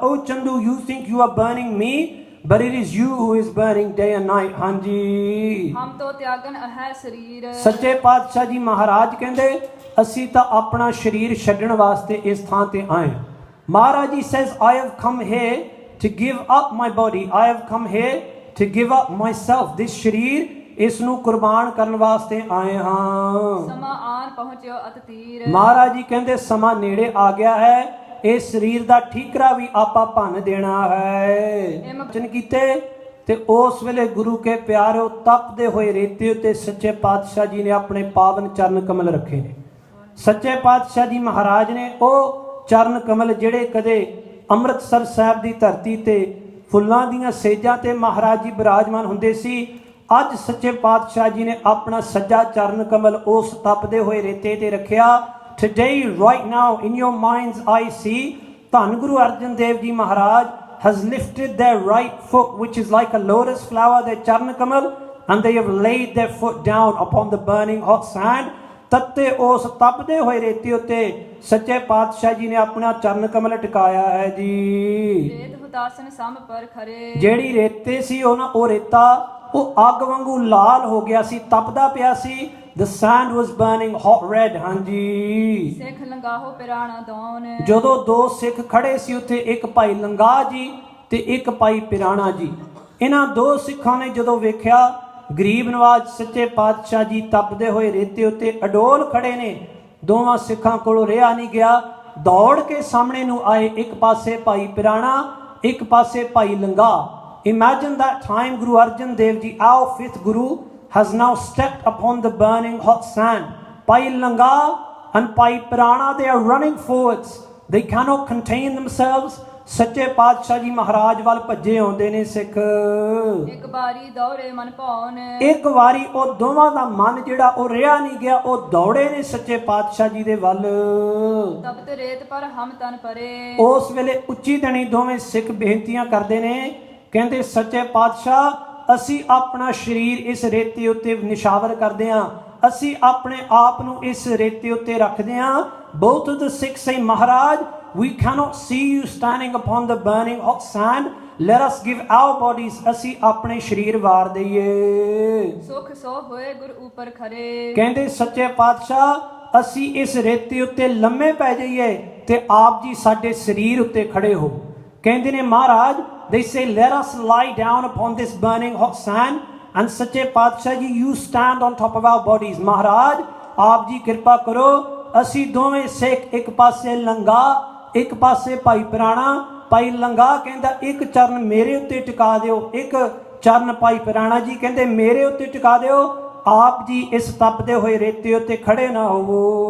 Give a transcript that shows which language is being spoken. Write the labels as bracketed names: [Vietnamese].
[English] Oh Chandu, you think you are burning me, but it is you who is burning day and night. [Punjabi] ਹਾਂਜੀ. ਹਮ ਤੋ ਤਿਆਗਨ ਹੈ ਸਰੀਰ. ਸੱਚੇ ਪਾਤਸ਼ਾਹ ਜੀ ਮਹਾਰਾਜ ਕਹਿੰਦੇ, ਅਸੀਂ ਤਾਂ ਆਪਣਾ ਸਰੀਰ ਛੱਡਣ ਵਾਸਤੇ ਇਸ ਥਾਂ ਤੇ ਆਏ. [English] Maharaj ji says, I have come here to give up my body. I have come here to give up myself. [Punjabi] this ਸਰੀਰ, ਇਸ ਨੂੰ ਕੁਰਬਾਨ ਕਰਨ ਵਾਸਤੇ ਆਏ ਹਾਂ. ਸਮਾਂ ਆਨ ਪਹੁੰਚਿਓ ਅਤ ਤੀਰ. ਮਹਾਰਾਜ ਜੀ ਕਹਿੰਦੇ, ਸਮਾਂ ਨੇੜੇ ਆ ਗਿਆ ਹੈ, ਇਸ ਸਰੀਰ ਦਾ ਠੀਕਰਾ ਵੀ ਆਪਾਂ ਭੰਨ ਦੇਣਾ ਹੈ. ਵਚਨ ਕੀਤੇ ਤੇ ਉਸ ਵੇਲੇ ਗੁਰੂ ਕੇ ਪਿਆਰਿਓ, ਤਪਦੇ ਹੋਏ ਰੇਤੇ ਉੱਤੇ ਸੱਚੇ ਪਾਤਸ਼ਾਹ ਜੀ ਨੇ ਆਪਣੇ ਪਾਵਨ ਚਰਨ ਕਮਲ ਰੱਖੇ ਨੇ. ਸੱਚੇ ਪਾਤਸ਼ਾਹ ਜੀ ਮਹਾਰਾਜ ਨੇ ਉਹ ਚਰਨ ਕਮਲ ਜਿਹੜੇ ਕਦੇ ਅੰਮ੍ਰਿਤਸਰ ਸਾਹਿਬ ਦੀ ਧਰਤੀ ਤੇ ਫੁੱਲਾਂ ਦੀਆਂ ਸੇਜਾਂ ਤੇ ਮਹਾਰਾਜ ਜੀ ਬਿਰਾਜਮਾਨ ਹੁੰਦੇ ਸੀ, ਅੱਜ ਸੱਚੇ ਪਾਤਸ਼ਾਹ ਜੀ ਨੇ ਆਪਣਾ ਸੱਜਾ ਚਰਨ ਕਮਲ ਉਸ ਤਪਦੇ ਹੋਏ ਰੇਤੇ ਤੇ ਰੱਖਿਆ. [English] Today, right now, in your mind's eye, see, Dhan Guru Arjan Dev ji Maharaj has lifted their right foot, which is like a lotus flower, their charan kamal, and they have laid their foot down upon the burning hot sand. [Punjabi] ਤੱਤੇ ਉਸ ਤਪਦੇ ਹੋਏ ਰੇਤੇ ਉੱਤੇ ਸੱਚੇ ਪਾਤਸ਼ਾਹ ਜੀ ਨੇ ਆਪਣਾ ਚਰਨ ਕਮਲ ਟਿਕਾਇਆ ਹੈ ਜੀ. ਰੇਤ ਹੁਤਾਸਨ ਸਮ ਪਰ ਖਰੇ. ਜਿਹੜੀ ਰੇਤੇ ਸੀ ਉਹ ਰੇਤਾ ਉਹ ਅੱਗ ਵਾਂਗੂ ਲਾਲ ਹੋ ਗਿਆ ਸੀ, ਤਪਦਾ ਪਿਆ ਸੀ. [English] The sand was burning hot red. [Punjabi] ਹਾਂਜੀ. ਸਿੱਖ ਲੰਗਾਹੋ ਪਿਰਾਣਾ ਦੌਨ. ਜਦੋਂ ਦੋ ਸਿੱਖ ਖੜੇ ਸੀ ਉੱਥੇ, ਇੱਕ ਭਾਈ ਲੰਗਾ ਜੀ ਤੇ ਇੱਕ ਭਾਈ ਪਿਰਾਣਾ ਜੀ. ਇਹਨਾਂ ਦੋ ਸਿੱਖਾਂ ਨੇ ਜਦੋਂ ਵੇਖਿਆ ਗਰੀਬ ਨਵਾਜ ਸੱਚੇ ਪਾਤਸ਼ਾਹ ਜੀ ਤਪਦੇ ਹੋਏ ਰੇਤੇ ਉੱਤੇ ਅਡੋਲ ਖੜੇ ਨੇ, ਦੋਵਾਂ ਸਿੱਖਾਂ ਕੋਲੋਂ ਰਿਹਾ ਨਹੀਂ ਗਿਆ, ਦੌੜ ਕੇ ਸਾਹਮਣੇ ਨੂੰ ਆਏ. ਇੱਕ ਪਾਸੇ ਭਾਈ ਪਿਰਾਣਾ, ਇੱਕ ਪਾਸੇ ਭਾਈ ਲੰਗਾ. [English] Imagine that time Guru Arjan Dev Ji, our fifth Guru, has now stepped upon the burning hot sand. Pai Langa and Pai Pirana, they are running forwards. They cannot contain themselves. [Punjabi] ਸੱਚੇ ਪਾਤਸ਼ਾਹ ਜੀ ਮਹਾਰਾਜ ਵੱਲ ਭੱਜੇ ਆਉਂਦੇ ਨੇ ਸਿੱਖ. ਇੱਕ ਵਾਰੀ ਦੌੜੇ ਮਨ ਭਾਉਨ. ਇੱਕ ਵਾਰੀ ਉਹ ਦੋਵਾਂ ਦਾ ਮਨ ਜਿਹੜਾ ਉਹ ਰਿਹਾ ਨਹੀਂ ਗਿਆ, ਉਹ ਦੌੜੇ ਨੇ ਸੱਚੇ ਪਾਤਸ਼ਾਹ ਜੀ ਦੇ ਵੱਲ. ਤਪਤ ਰੇਤ ਪਰ ਹਮ ਤਨ ਪਰੇ. ਉਸ ਵੇਲੇ ਉੱਚੀ ਧਣੀ ਦੋਵੇਂ ਸਿੱਖ ਬੇਨਤੀਆਂ ਕਰਦੇ ਨੇ, ਕਹਿੰਦੇ ਸੱਚੇ ਪਾਤਸ਼ਾਹ, ਅਸੀਂ ਆਪਣਾ ਸਰੀਰ ਇਸ ਰੇਤੇ ਉੱਤੇ ਨਿਸ਼ਾਵਰ ਕਰਦੇ ਹਾਂ, ਅਸੀਂ ਆਪਣੇ ਆਪ ਨੂੰ ਇਸ ਰੇਤੇ ਉੱਤੇ ਰੱਖਦੇ ਹਾਂ. [English] Both of the Sikhs say, Maharaj, we cannot see you standing upon the burning hot sand, let us give our bodies, [Punjabi] ਅਸੀਂ ਆਪਣੇ ਸਰੀਰ ਵਾਰ ਦਈਏ। ਸੁਖ ਸੋ ਹੋਏ ਗੁਰ ਉਪਰ ਖਰੇ। ਕਹਿੰਦੇ ਸੱਚੇ ਪਾਤਸ਼ਾਹ ਅਸੀਂ ਇਸ ਰੇਤੇ ਉੱਤੇ ਲੰਮੇ ਪੈ ਜਾਈਏ ਤੇ ਆਪ ਜੀ ਸਾਡੇ ਸਰੀਰ ਉੱਤੇ ਖੜੇ ਹੋ। ਕਹਿੰਦੇ ਨੇ ਮਹਾਰਾਜ, [English] they say let us lie down upon this burning hot sand, and Sache Patshah ji you stand on top of our bodies। [Punjabi] ਮਹਾਰਾਜ ਆਪ ਜੀ ਕਿਰਪਾ ਕਰੋ, ਅਸੀਂ ਦੋਵੇਂ ਸਿੱਖ, ਇੱਕ ਪਾਸੇ ਲੰਗਾ ਇੱਕ ਪਾਸੇ ਭਾਈ ਪ੍ਰਾਣਾ। ਭਾਈ ਲੰਗਾ ਕਹਿੰਦਾ ਇੱਕ ਚਰਨ ਮੇਰੇ ਉੱਤੇ ਟਿਕਾ ਦਿਓ, ਇੱਕ ਚਰਨ ਭਾਈ ਪ੍ਰਾਣਾ ਜੀ ਕਹਿੰਦੇ ਮੇਰੇ ਉੱਤੇ ਟਿਕਾ ਦਿਓ। ਆਪ ਜੀ ਇਸ ਤਪਦੇ ਹੋਏ ਰੇਤੇ ਉੱਤੇ ਖੜੇ ਨਾ ਹੋਵੋ।